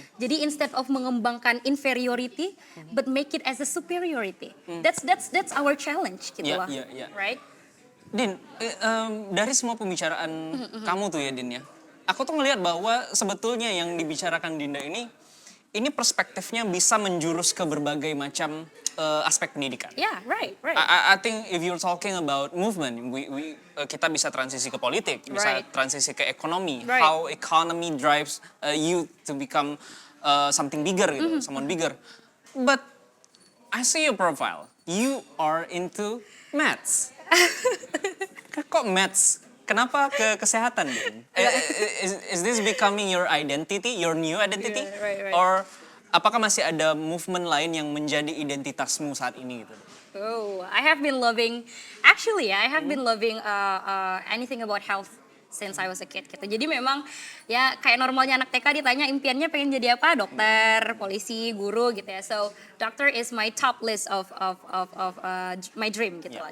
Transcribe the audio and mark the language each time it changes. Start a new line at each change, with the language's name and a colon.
English: Jadi instead of mengembangkan inferiority, but make it as a superiority. That's our challenge gitu lah, right?
Indonesian: Din, dari semua pembicaraan kamu tuh ya Din ya, aku tuh ngelihat bahwa sebetulnya yang dibicarakan Dinda ini perspektifnya bisa menjurus ke berbagai macam aspek pendidikan.
English: Yeah, right. I think if you're talking about movement, kita bisa transisi ke politik, bisa transisi ke ekonomi, how economy drives you to become something bigger gitu, someone bigger. But I see your profile, you are into maths. Kok maths?
Indonesian: Kenapa ke kesehatan, Din? Is this becoming your identity, your new identity?
English: Yeah, right.
Indonesian: Or apakah masih ada movement lain yang menjadi identitasmu saat ini gitu?
English: Oh, I have been loving anything about health since I was a kid gitu.
Indonesian: Jadi memang ya kayak normalnya anak TK ditanya impiannya pengen jadi apa?
English: Dokter, polisi, guru gitu ya. So, doctor is my top list of my dream gitu lah.